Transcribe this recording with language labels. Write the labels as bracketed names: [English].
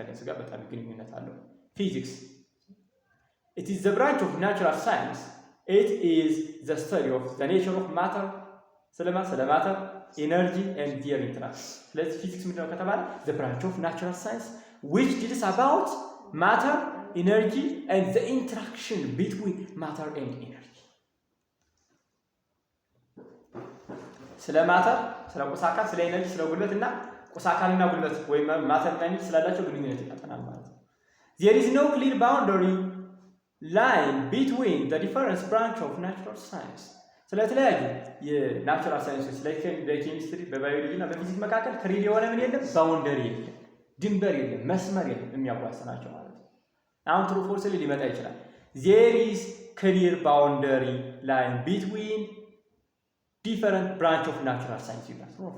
[Amharic] ከነሱ ጋር በጣም ግንኙነት አለው Physics. [English] It is the branch of natural science. It is the study of the nature of matter, [Amharic] ስለ [English] matter, energy and their interaction. [Amharic] ስለዚህ ፊዚክስ ምንድነው ከተባለ [English] the branch of natural science which deals about matter, energy and the interaction between matter and energy. [Amharic] ስለ ማተር ስለ ቁሳካል ስለ ኤነርጂ ስለ ጉልበትና ቁሳካልና ጉልበት ወይም ማተርና ኤነርጂ ስላላቸው ግንኙነት ያጠናል ማለት ነው [English] There is no clear boundary line between the different branch of natural science. [Amharic] ስለተለያዩ የናቹራል ሳይንሶች ላይ በኬሚስትሪ በባዮሎጂ እና በፊዚክስ መካከል ክሊር የሆነ ምን የለም ባውንደሪ የለም ድንበር የለም መስመር የለም የሚያዋስናቸው ማለት ነው አሁን ትሩ ፎርስ ሊመጣ ይችላል [English] There is clear boundary line between different branch of natural science you guys